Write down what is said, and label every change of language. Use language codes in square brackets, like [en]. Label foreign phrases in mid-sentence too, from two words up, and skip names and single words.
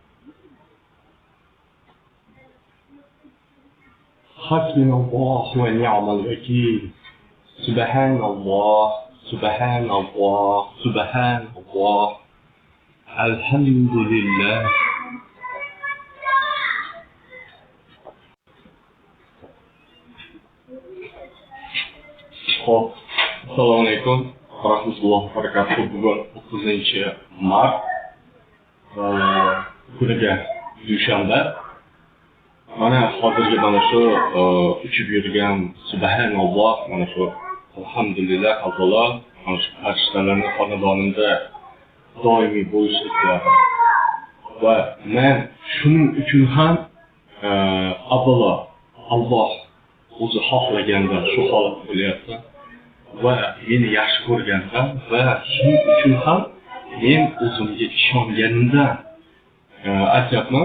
[ar] حسبنا الله ونعم الوكيل سبحان الله سبحان الله سبحان الله الحمد لله السلام عليكم ورحمة الله وبركاته. [uz] Bugun 9-mart kuniga dushanba. Mana hozirgi mana shu uchib yurgan subhanalloh, mana shu alhamdulillah avvalo mana shu farishtalarning xonadonida doimiy bo'lishliklari va men shuning uchun ham avvalo Alloh o'zi xohlaganda shu holat bo'lyapti va meni yaxshi ko'rganda va shuning uchun ham men o'zimga ishonganimdan aytyapman.